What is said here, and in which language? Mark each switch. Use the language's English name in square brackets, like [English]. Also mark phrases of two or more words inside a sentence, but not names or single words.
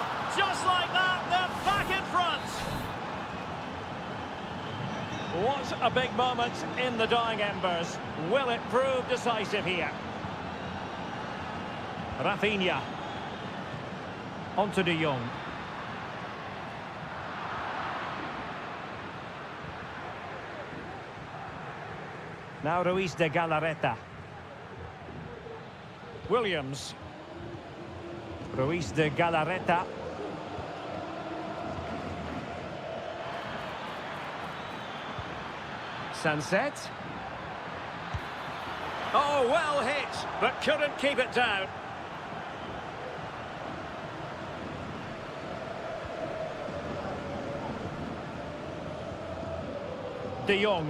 [English] Just like that, they're back in front. What a big moment in the dying embers. Will it prove decisive here? Rafinha. On to de Jong. Now Ruiz de Galarreta. Williams. Ruiz de Galarreta. Sunset. Oh, well hit, but couldn't keep it down. De Jong.